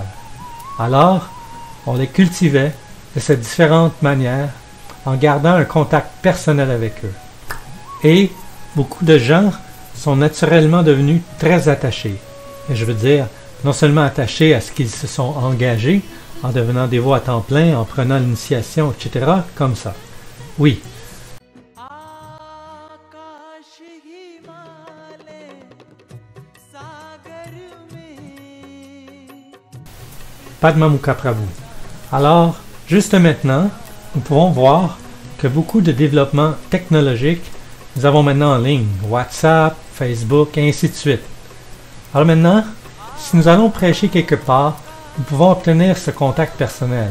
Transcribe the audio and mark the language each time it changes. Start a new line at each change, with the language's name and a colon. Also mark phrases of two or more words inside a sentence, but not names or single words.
French: Alors, on les cultivait de ces différentes manières, en gardant un contact personnel avec eux. Et beaucoup de gens sont naturellement devenus très attachés. Et je veux dire, non seulement attachés à ce qu'ils se sont engagés, en devenant dévots à temps plein, en prenant l'initiation, etc., comme ça. Oui. Padma-Mukha Prabhu. Alors, juste maintenant, nous pouvons voir que beaucoup de développements technologiques, nous avons maintenant en ligne, WhatsApp, Facebook, et ainsi de suite. Alors maintenant, si nous allons prêcher quelque part, nous pouvons obtenir ce contact personnel.